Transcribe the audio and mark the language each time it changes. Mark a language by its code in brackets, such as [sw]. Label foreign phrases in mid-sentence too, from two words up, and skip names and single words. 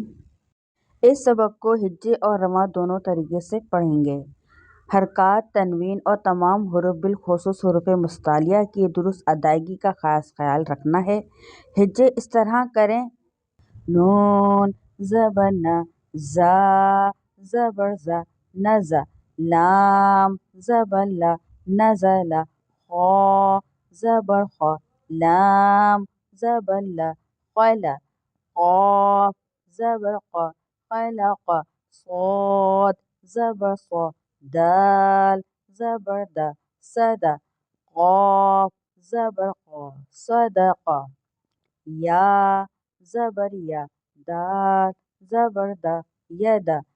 [ur] اس سبق کو ہجے اور رواں دونوں طریقے سے پڑھیں گے۔ حرکات، تنوین اور تمام حروف بالخصوص حروف مستعلیہ کی درست ادائیگی کا خاص خیال رکھنا ہے۔ ہجے اس طرح کریں: نون زبر ن، زا زبر ز، نز، لام زبر ل، نزل، خا زبر خ، لام زبر ل، خل، قاف زبر ق، خلق، صاد زبر ص، دال زبر د، صد، قاف زبر ق، صدق، یا زبر یا، دال زبر د، ید،